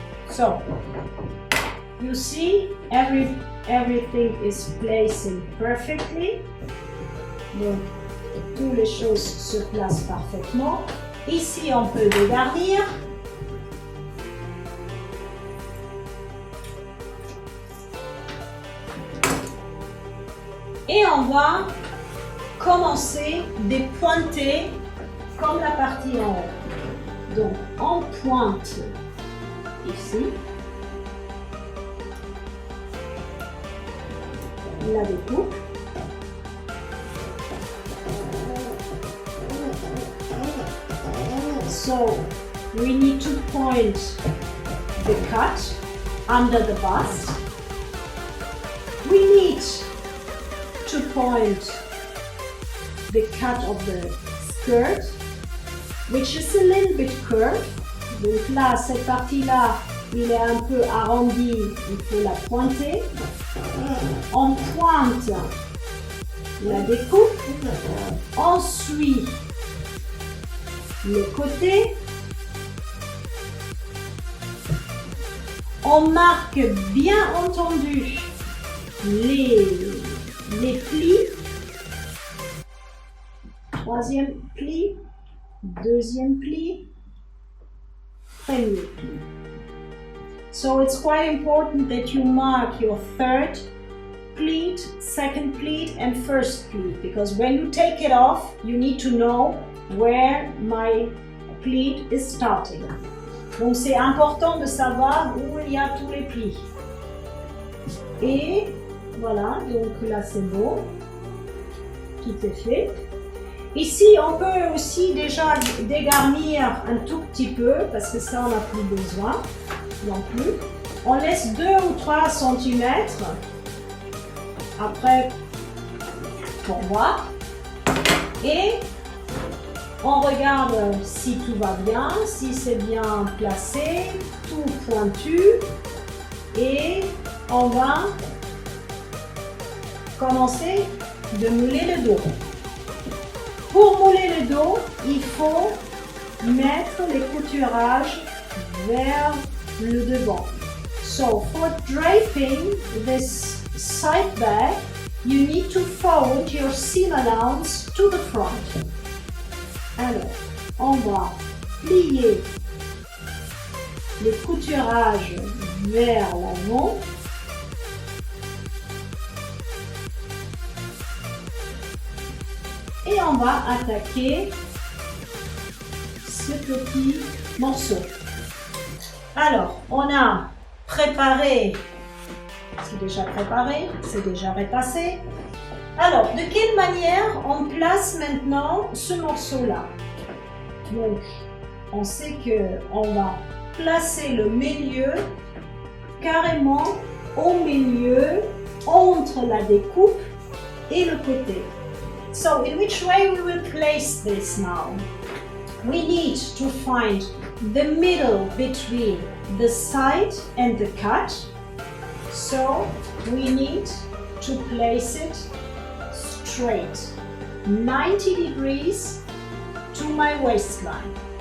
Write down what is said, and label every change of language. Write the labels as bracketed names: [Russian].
[English] So, you see, everything is placing perfectly. [French] Donc, toutes les choses se placent parfaitement. Ici, on peut dégarnir. Et on va commencer des pointés comme la partie en haut. Donc, on pointe ici. La découpe. [English] So, we need to point the cut under the bust. We need to point the cut of the skirt, which is a little bit curved. [French] Donc là, cette partie-là, il est un peu arrondi, il faut la pointer. On pointe la découpe, on suit le côté, on marque bien entendu les plis, troisième pli, deuxième pli, premier pli. [English] So it's quite important that you mark your third pleat, second pleat and first pleat, because when you take it off, you need to know where my pleat is starting. [French] Donc c'est important de savoir où il y a tous les plis. Et voilà, donc là c'est bon. Tout est fait. Ici, on peut aussi déjà dégarnir un tout petit peu, parce que ça, on n'a plus besoin non plus. On laisse 2 ou 3 cm. Après, pour voir. Et on regarde si tout va bien, si c'est bien placé, tout pointu. Et on va commencer de mouler le dos. Pour mouler le dos, il faut mettre les couturages vers le devant. [English] So for draping this side bag, you need to fold your seam allowance to the front. [French] Alors, on va plier les couturages vers l'avant. Et on va attaquer ce petit morceau. Alors, on a préparé, c'est déjà préparé, c'est déjà repassé. Alors, de quelle manière on place maintenant ce morceau-là? Donc, on sait qu'on va placer le milieu carrément au milieu, entre la découpe et le côté. [English] So, in which way we will place this now? We need to find the middle between the side and the cut. So, we need to place it straight, 90 degrees to my waistline.